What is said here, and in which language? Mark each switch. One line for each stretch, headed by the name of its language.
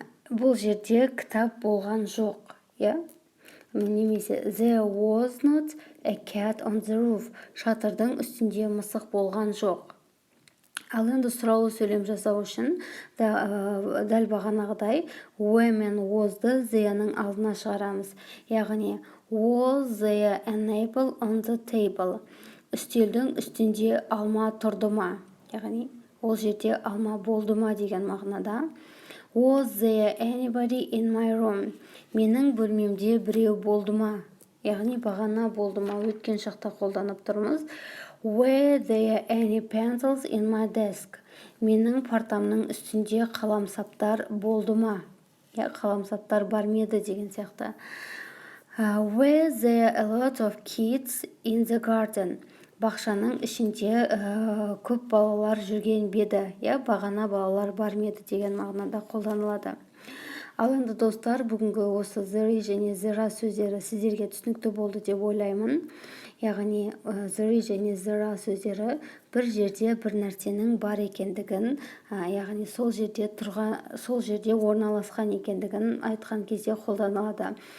Kazakh: Бұл жерде кітап болған жоқ, немесе
English: there was not a cat on the roof.
Kazakh: Шатырдың үстінде мысық болған жоқ. Ал енді сұраулы сөйлем жасау үшін дәл бағанағыдай were мен was-ды there-ның алдына шығарамыз. Яғни
English: was there an apple on the table?
Kazakh: Үстелдің үстінде алма тұрды ма? Яғни ол жерде алма болды ма деген мағынада.
English: Was there anybody in my room?
Kazakh: Менің бөлмемде біреу болды ма? Яғни бағана болды ма өткен шақта қолданып тұрмыз.
English: Were there any pencils in my desk?
Kazakh: Менің партамның үстінде қаламсаптар болды ма? Қаламсаптар бар меді деген сияқты.
English: Were there a lot of kids in the garden?
Kazakh: Бақшаның ішінде көп балалар жүрген беді. Бағана балалар бар меді деген мағынада қолданылады. Ал енді достар, бүгінгі осы there және there сөздері сіздерге түсінікті болды деп ойлаймын. Яғни there және there сөздері бір жерде бір нәрсенің бар екендігін, яғни сол жерде орналасқан екендігін айтқан кезде қолданылады.